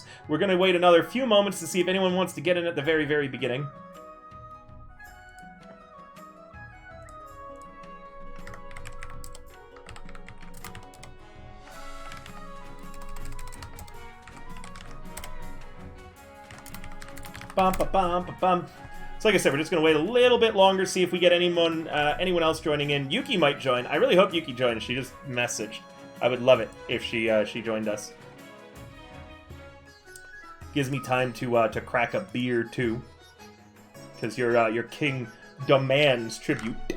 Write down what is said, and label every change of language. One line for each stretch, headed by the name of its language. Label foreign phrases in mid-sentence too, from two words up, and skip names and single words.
English: We're gonna wait another few moments to see if anyone wants to get in at the very, very beginning. Bum, ba, bum, ba, bum. So like I said, we're just going to wait a little bit longer, see if we get anyone else joining in. Yuki might join. I really hope Yuki joins. She just messaged. I would love it if she joined us. Gives me time to crack a beer, too. Because your king demands tribute.